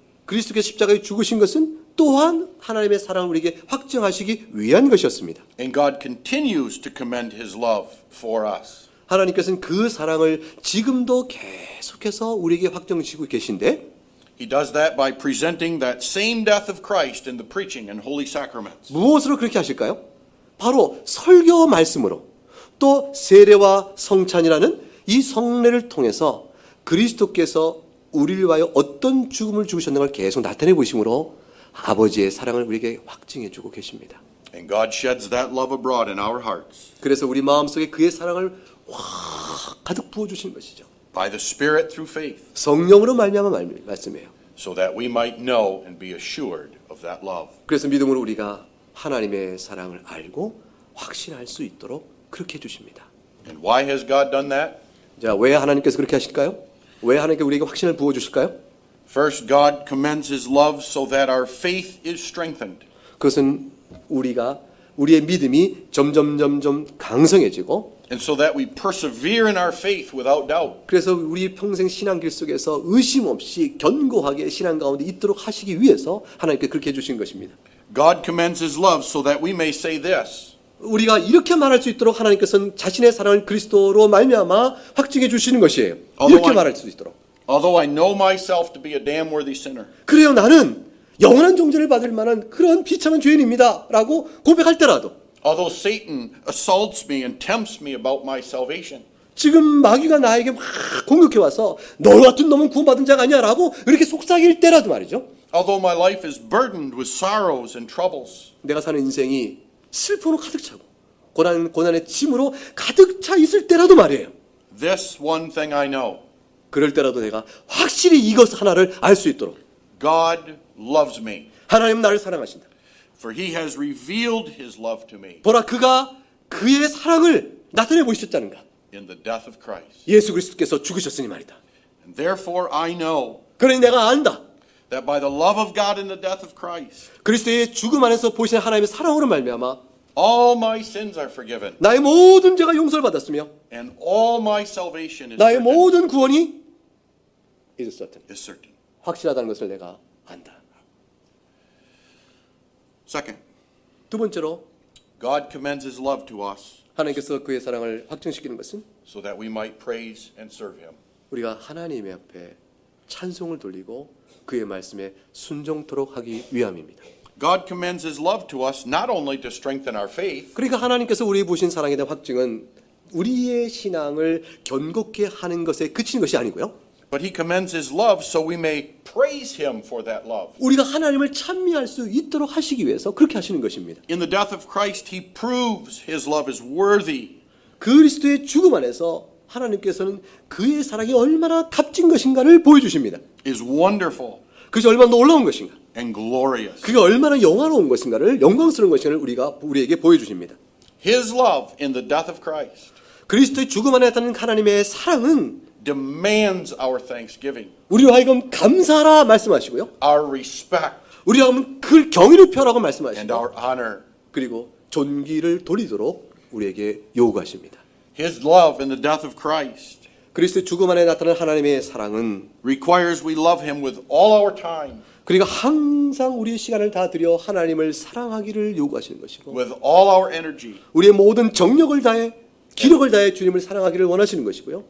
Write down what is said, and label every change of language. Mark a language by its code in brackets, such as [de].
[ko] 그리스도께서 십자가에 죽으신 것은 또한 하나님의 사랑을 우리에게 확증하시기 위한 것이었습니다. [en] And God continues to commend His love for us. [ko] 하나님께서는 그 사랑을 지금도 계속해서 우리에게 확정지고 계신데 [en] He does that by presenting that same death of Christ in the preaching and holy sacraments. [ko] 무엇으로 그렇게 하실까요? 바로 설교 말씀으로 또 세례와 성찬이라는 이 성례를 통해서 그리스도께서 우리를 위하여 어떤 죽음을 죽으셨는 걸 계속 나타내 보심으로 아버지의 사랑을 우리에게 확증해 주고 계십니다. [en] And God sheds that love abroad in our hearts [ko] 그래서 우리 마음속에 그의 사랑을 확 가득 부어 주신 것이죠. [en] by the Spirit through faith, [ko] 성령으로 말미암아 말씀이에요. [en] so that we might know and be assured of that love. [ko] 그래서 믿음으로 우리가 하나님의 사랑을 알고 확신할 수 있도록 그렇게 해 주십니다. [en] And why has God done that? [ko] 자, 왜 하나님께서 그렇게 하실까요? 왜 하나님께 우리에게 확신을 부어 주실까요? [en] First, God commends His love so that our faith is strengthened. [ko] 그것은 우리의 믿음이 점점 강성해지고 [en] And so that we persevere in our faith without doubt. [ko] 그래서 우리 평생 신앙길 속에서 의심 없이 견고하게 신앙 가운데 있도록 하시기 위해서 하나님께 그렇게 해주신 것입니다. [en] God commends His love so that we may say this. [ko] 우리가 이렇게 말할 수 있도록 하나님께서는 자신의 사랑을 그리스도로 말미암아 확증해 주시는 것이에요. 이렇게 말할 수 있도록. [en] Although I know myself to be a damn worthy sinner. [ko] 그래요, 나는 영원한 정죄를 받을 만한 그런 비참한 죄인입니다 라고 고백할 때라도 [en] Although Satan assaults me and tempts me about my salvation. [ko] 지금 마귀가 나에게 막 공격해 와서 너 같은 놈은 구원받은 자가 아니야 라고 이렇게 속삭일 때라도 말이죠. [en] Although my life is burdened with sorrows and troubles. [ko] 내가 사는 인생이 슬픔으로 가득 차고 고난의 짐으로 가득 차 있을 때라도 말이에요. [en] This one thing I know. [ko] 그럴 때라도 내가 확실히 이것 하나를 알 수 있도록 [en] God loves me. [ko] 하나님은 나를 사랑하신다. [en] For He has revealed His love to me [ko] 보라, 그가 그의 사랑을 나타내 보이셨다는가. [en] in the death of Christ. [ko] 예수 그리스도께서 죽으셨으니 말이다. [en] And therefore I know [ko] 그러니 내가 안다. [en] that by the love of God in the death of Christ, [ko] 그리스도의 죽음 안에서 보이시는 하나님의 사랑으로 말미암아 [en] all my sins are forgiven [ko] 나의 모든 죄가 용서를 받았으며 [en] and all my salvation is [ko] 나의 [en] certain. [ko] 모든 구원이 [en] is certain. Is certain. [ko] 확실하다는 것을 내가 안다. [en] Second, [ko] 두 번째로 [en] God commends His love to us [ko] 하나님께서 그의 사랑을 확증시키는 것은 [en] so that we might praise and serve Him. [ko] 우리가 하나님의 앞에 찬송을 돌리고 그의 말씀에 순종토록 하기 위함입니다. [en] God commends His love to us not only to strengthen our faith, [ko] 그러니까 하나님께서 우리에게 부신 사랑에 대한 확증은 우리의 신앙을 견고케 하는 것에 그치는 것이 아니고요. [en] but He commends His love so we may praise Him for that love. [ko] 우리가 하나님을 찬미할 수 있도록 하시기 위해서 그렇게 하시는 것입니다. [en] In the death of Christ, He proves His love is worthy. [ko] 그리스도의 죽음 안에서 하나님께서는 그의 사랑이 얼마나 값진 것인가를 보여주십니다. [en] is wonderful [ko] 그것이 얼마나 놀라운 것인가, [en] and glorious. [ko] 그게 얼마나 영화로운 것인가를, 영광스러운 것인가를 우리에게 보여주십니다. [en] His love in the death of Christ [ko] 그리스도의 죽음 안에 나타나는 하나님의 사랑은 [en] demands our thanksgiving, [ko] 우리로 하여금 감사하라 말씀하시고요, [en] our respect, [ko] 우리로 하여금 그 경의를 표하라고 [en] and [ko] 말씀하시고, [en] our honor. [ko] 그리고 존귀를 돌리도록 우리에게 요구하십니다. [en] His love in the death of Christ [ko] 그리스도의 죽음 안에 나타나는 하나님의 사랑은 [en] requires we love Him with all our time, [ko] 그리고 항상 우리의 시간을 다 들여 하나님을 사랑하기를 요구하시는 것이고, [en] with all our energy, [ko] 우리의 모든 정력을 다해 기력을 다해 주님을 사랑하기를 원하시는 것이고요,